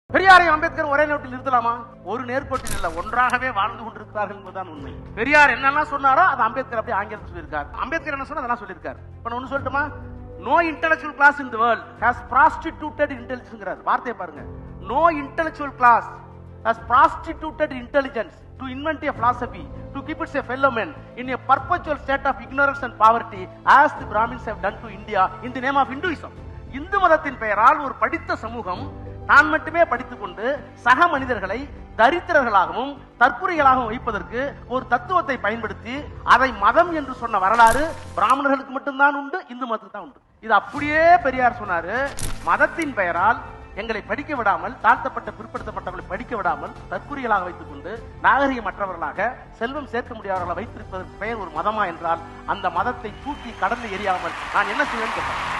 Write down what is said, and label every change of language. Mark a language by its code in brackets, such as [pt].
[ta] பெரியாரையும் அம்பேத்கர் ஒரே நோட்டில் நிறுத்தலாமா? ஒரு நேர்கோட்டில் இல்ல, ஒன்றாகவே வாழ்ந்து கொண்டிருக்கிறார்கள் என்பதுதான் உண்மை. பெரியார் என்னெல்லாம் சொன்னாரோ அது அம்பேத்கர் அப்படியே ஆங்கிலத்தில் சொல்லியிருக்காரு. அம்பேத்கர் என்ன சொன்னா அதெல்லாம் சொல்லியிருக்காரு. இப்ப நான் ஒண்ணு சொல்லட்டுமா? [en] No intellectual class in the world has prostituted intelligence. [ta] வார்த்தையை பாருங்க. [en] No intellectual class has prostituted intelligence to invent a philosophy, to keep its fellow men in a perpetual state of ignorance and poverty, as the Brahmins have done to India in the name of Hinduism. [ta] Hindu மதத்தின் பெயரால் ஒரு படித்த சமூகம் தான் மட்டுமே படித்துக் கொண்டு சக மனிதர்களை தரித்திரர்களாகவும் தற்குறிகளாகவும் வைப்பதற்கு ஒரு தத்துவத்தை பயன்படுத்தி அதை மதம் என்று சொன்ன வரலாறு பிராமணர்களுக்கு மட்டும்தான் உண்டு, இந்து மதத்துக்கு தான் உண்டு. இது அப்படியே பெரியார் சொன்னாரு. மதத்தின் பெயரால் எங்களை படிக்க விடாமல், தாழ்த்தப்பட்ட பிற்படுத்தப்பட்டவர்களை படிக்க விடாமல் தற்குறிகளாக வைத்துக் கொண்டு நாகரிகமற்றவர்களாக செல்வம் சேர்க்க முடியாதவர்களை வைத்திருப்பதற்கு பெயர் ஒரு மதமா என்றால் அந்த மதத்தை தூக்கி கடந்து எரியாமல் நான் என்ன செய்வேன்னு கேட்டேன்.